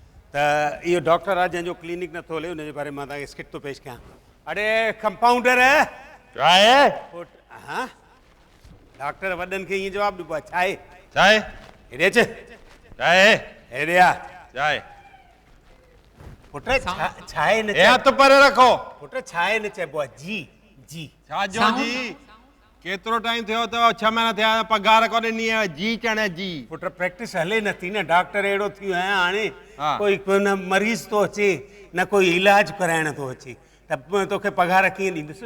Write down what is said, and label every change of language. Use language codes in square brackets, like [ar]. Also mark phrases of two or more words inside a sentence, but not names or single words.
[sd] त इहो डॉक्टर आहे जंहिंजो क्लिनिक नथो हले हुनजे बारे में मां तव्हांखे स्किट थो पेश कयां। अरे कंपाउंडर [ur] کیا ہے? [sd] हा डॉक्टर वॾनि खे ईअं जवाबु ॾिबो आहे। छा आहे? [ur] کیا ہے? [sd] हेॾे अच। [ur] کیا ہے? [sd] हेॾे आ। [ur] کیا ہے? [sd] पुट छा आहे न ए हथ पर रखो। पुट छा आहे न चइबो आहे? जी जी छा जो जी? केतिरो टाइम थियो अथव? 6 महीना थिया पगार कोन ॾिनी आहे। जी चणे जी। पुट प्रैक्टिस हले नथी न। डॉक्टर अहिड़ो थी वियो आहियां हाणे कोई न मरीज़ थो अचे न कोई इलाज कराइण थो अचे त तोखे पगार कीअं ॾींदुसि।